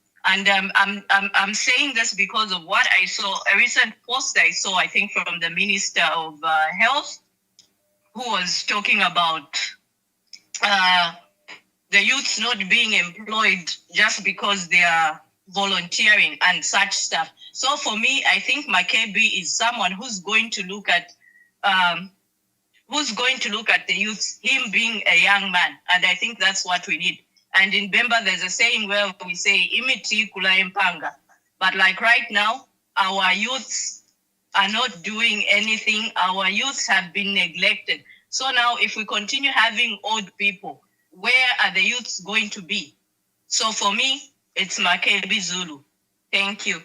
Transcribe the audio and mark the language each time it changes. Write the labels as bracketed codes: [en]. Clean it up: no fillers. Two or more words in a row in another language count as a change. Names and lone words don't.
[en] And I'm saying this because of what I saw, a recent post I saw, I think from the Minister of Health, who was talking about the youths not being employed just because they are volunteering and such stuff. So for me, I think Makebi is someone who's going to look at the youth, him being a young man, and I think that's what we need. And in Bemba, there's a saying where we say [bem] "imiti kula impanga," [en] but like right now, our youths are not doing anything. Our youths have been neglected. So now, if we continue having old people, where are the youths going to be? So for me, it's Makebi Zulu. Thank you.